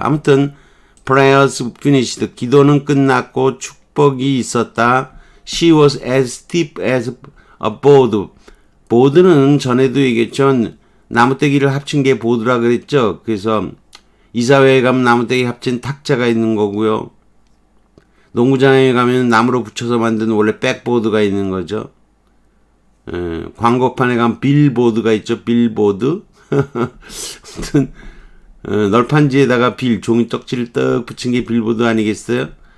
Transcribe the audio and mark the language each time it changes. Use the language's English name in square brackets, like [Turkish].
[Korean] 아무튼 [English] prayers finished. [Korean] 기도는 끝났고 축복이 있었다. [English] She was as steep as a board. [Korean] 보드는 전에도 얘기했죠. 나무떼기를 합친 게 보드라 그랬죠. 그래서 이사회에 가면 나무떼기 합친 탁자가 있는 거고요. 농구장에 가면 나무로 붙여서 만든 원래 백보드가 있는 거죠. 광고판에 가면 빌보드가 있죠. 빌보드. 아무튼 널판지에다가 종이 떡지를 떡 붙인 게 빌보드 아니겠어요?